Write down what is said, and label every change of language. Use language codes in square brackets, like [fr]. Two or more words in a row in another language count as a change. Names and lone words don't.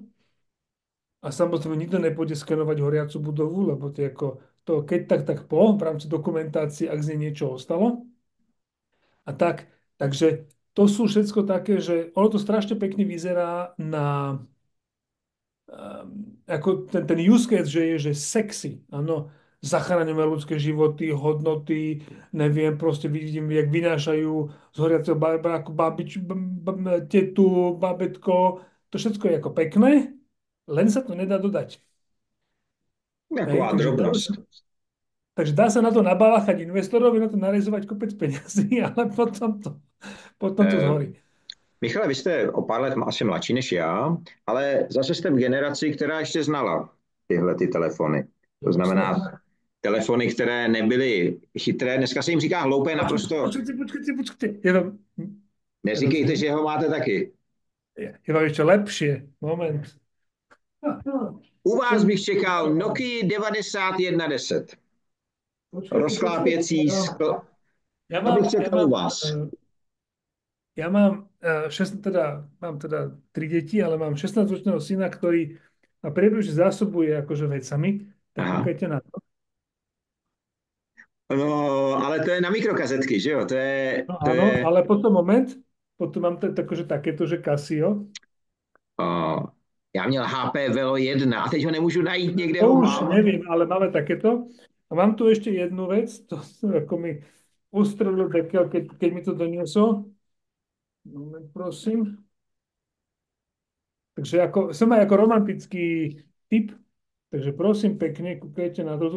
[sk] A samozrejme nikto nepôjde skenovať horiacu budovu, lebo to je ako to keď tak v rámci dokumentácie, ak z nej niečo ostalo. A tak, takže to sú všetko také, že ono to strašne pekne vyzerá na ako ten [en] use case, [sk] že je že sexy, áno, zachraňujeme ľudské životy, hodnoty, neviem, proste vidím, jak vynášajú z horiaceho baráku tetu, babetko, to všetko je ako pekné, len sa to nedá dodať. Hej, [cs] Taková drobnost. [sk] takže dá sa na to nabáchať investorovi, na to narezovať kopec peňazí, ale potom to Eh, zhorí. [cs] Michale, vy jste o pár let asi mladší než já, ale zase jste v generaci, která ještě znala tyhle ty telefony. To [sk] Jasné. [cs] znamená telefony, které nebyly chytré. Dneska se jim říká hloupé naprosto. [sk] Počkajte. [cs] Neříkejte, že ho máte taky. [sk] Je to ešte lepšie. Moment. [cs] U vás bych čekal Nokia 9110. Rozklápěcí sklo. [sk] Ja [cs] To [sk] mám, [cs] bych čekal u vás. [sk] ja mám, mám teda 3 deti, ale mám 16-ročného syna, ktorý ma priebežne zásobuje akože vecami. Tak [cs] Aha. [sk] kúkajte na to. [cs] No, ale to je na mikrokazetky, že jo? [sk] No [cs] To [sk] áno, [cs] je [sk] ale potom mám akože takéto, že Casio. [cs] uh, já měl HP Velo 1 a teď ho nemůžu najít, někde [sk] To ho už mám. neviem, ale máme takéto. A mám tu ešte jednu vec, to ako mi ustrelil dekel, keď mi to doniesol. Moment, prosím. Takže som aj ako romantický typ, takže prosím pekne, kúkajte na to.